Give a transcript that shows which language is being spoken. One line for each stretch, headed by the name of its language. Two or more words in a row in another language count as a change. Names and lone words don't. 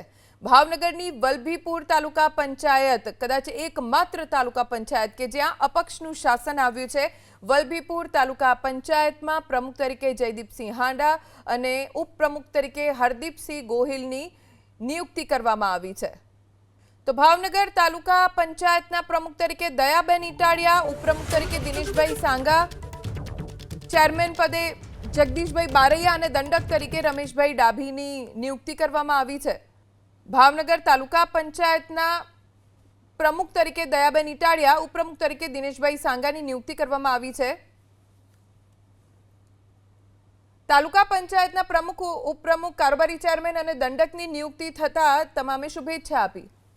Gujarati: ભાવનગરની વલભીપુર તાલુકા પંચાયત કદાચ એકમાત્ર તાલુકા પંચાયત કે જ્યાં અપક્ષનું શાસન આવ્યું છે। વલભીપુર તાલુકા પંચાયતમાં પ્રમુખ તરીકે જયદીપસિંહ હાડા અને ઉપપ્રમુખ તરીકે હરદીપસિંહ ગોહિલની નિયુક્તિ કરવામાં આવી છે। તો ભાવનગર તાલુકા પંચાયતના પ્રમુખ તરીકે દયાબેન ઇટાડિયા, ઉપપ્રમુખ તરીકે દિનેશભાઈ સાંગા, ચેરમેન પદે જગદીશભાઈ બારૈયા અને દંડક તરીકે રમેશભાઈ ડાભીની નિયુક્તિ કરવામાં આવી છે। ભાવનગર તાલુકા પંચાયતના પ્રમુખ તરીકે દયાબેન ઇટાડિયા, ઉપપ્રમુખ તરીકે દિનેશભાઈ સાંગાની નિયુક્તિ કરવામાં આવી છે। તાલુકા પંચાયતના પ્રમુખ, ઉપપ્રમુખ, કારોબારી ચેરમેન અને દંડકની નિયુક્તિ થતા તમામે શુભેચ્છા આપી।